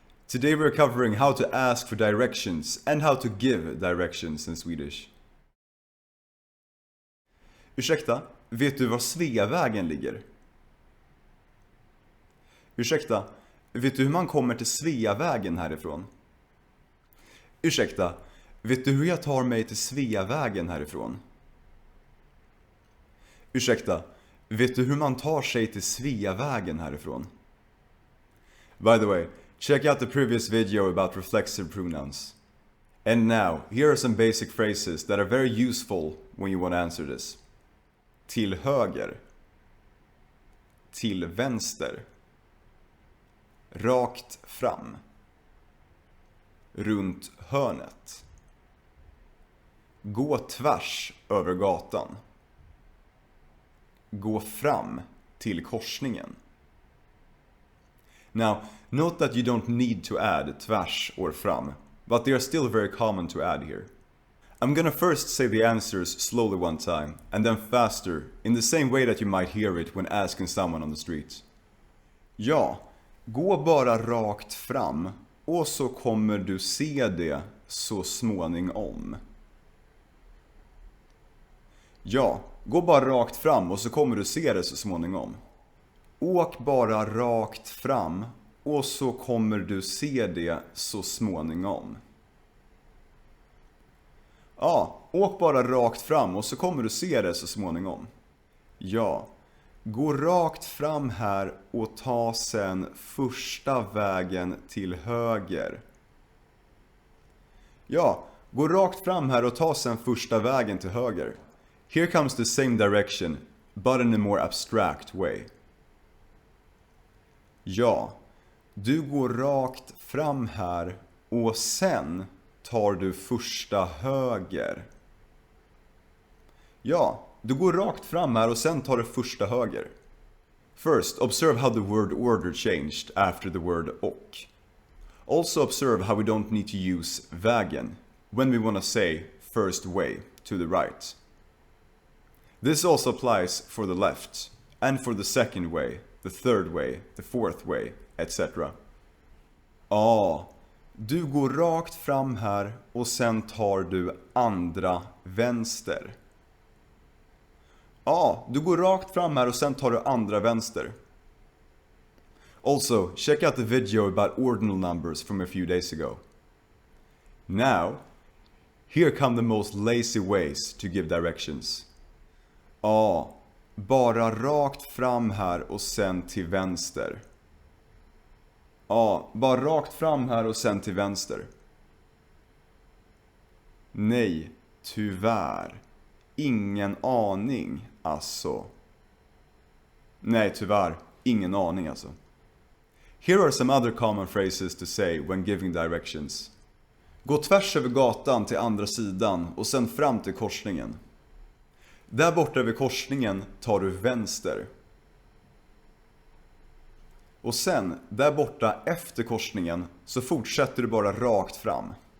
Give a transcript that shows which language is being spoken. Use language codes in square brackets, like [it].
[en] Today we're covering how to ask for directions and how to give directions in Swedish. [sv] Ursäkta, vet du var Sveavägen ligger? Ursäkta, vet du hur man kommer till Sveavägen härifrån? Ursäkta, vet du hur jag tar mig till Sveavägen härifrån? Ursäkta, vet du hur man tar sig till Sveavägen härifrån? [en] By the way, check out the previous video about reflexive pronouns. And now, here are some basic phrases that are very useful when you want to answer this. [sv] Till höger. Till vänster. Rakt fram. Runt hörnet. Gå tvärs över gatan. Gå fram till korsningen. [en] Now, note that you don't need to add tvärs or fram, but they are still very common to add here. I'm gonna first say the answers slowly one time, and then faster, in the same way that you might hear it when asking someone on the street. [sv] Ja, gå bara rakt fram, och så kommer du se det så småningom. Ja, gå bara rakt fram och så kommer du se det så småningom. Åk bara rakt fram och så kommer du se det så småningom. Ja, åk bara rakt fram och så kommer du se det så småningom. Ja, gå rakt fram här och ta sen första vägen till höger. Ja, gå rakt fram här och ta sen första vägen till höger. [en] Here comes the same direction, but in a more abstract way. [sv] Ja, du går rakt fram här och sen tar du första höger. Ja, du går rakt fram här och sen tar du första höger. [en] First, observe how the word order changed after the word och. Also observe how we don't need to use vägen when we want to say first way to the right. This also applies for the left and for the second way, the third way, the fourth way, etc. [sv] Ja, du går rakt fram här och sen tar du andra vänster. Ja, du går rakt fram här och sen tar du andra vänster. [en] Also, check out the video about ordinal numbers from a few days ago. Now, here come the most lazy ways to give directions. [sv] Ja, bara rakt fram här och sen till vänster. Ja, bara rakt fram här och sen till vänster. Nej, tyvärr. Ingen aning, alltså. Nej, tyvärr. Ingen aning, alltså. [en] Here are some other common phrases to say when giving directions. [sv] Gå tvärs över gatan till andra sidan och sen fram till korsningen. Där borta vid korsningen tar du vänster. Och sen, där borta efter korsningen så fortsätter du bara rakt fram.